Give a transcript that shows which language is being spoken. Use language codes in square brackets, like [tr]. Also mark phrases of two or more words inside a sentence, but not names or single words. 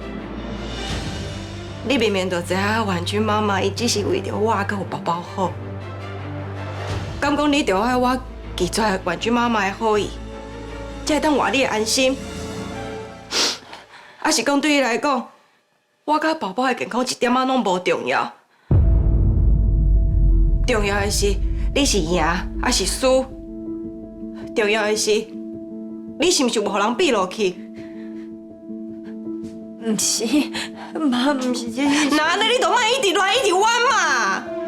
[nan] 你明明就知影婉君妈妈伊只是为着我甲有宝宝好，敢讲你着爱我拒绝婉君妈妈的好意，才会当换你的安心？还是讲对你来讲，我甲宝宝的健康一点仔拢无重要？重要的是你是赢还是输？重要的是你是毋是有互人逼落去？唔是，妈唔是这意思。那安尼你就莫一直乱一直弯嘛。